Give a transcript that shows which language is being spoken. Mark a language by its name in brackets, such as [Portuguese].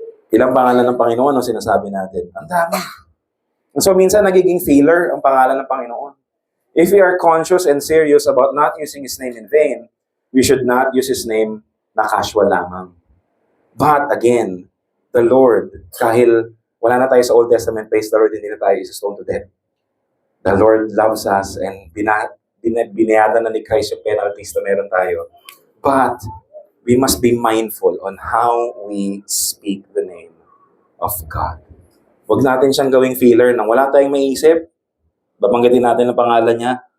[Filipino] Ilang pangalan ng Panginoon ang sinasabi natin? Ang dami. So minsan nagiging filler ang pangalan ng Panginoon. [English] If we are conscious and serious about not using His name in vain, we should not use His name na casual lamang. [Filipino] But again, the Lord, kahil wala na tayo sa Old Testament, [English] praise the Lord, [Filipino] hindi na tayo isa-stone to death. [English] The Lord loves us and [Filipino] binayada na ni Christ yung penalties na meron tayo. [English] But we must be mindful on how we speak the name of God. [Filipino] Huwag natin siyang gawing filler nang wala tayong maiisip. Babanggitin natin ang pangalan niya.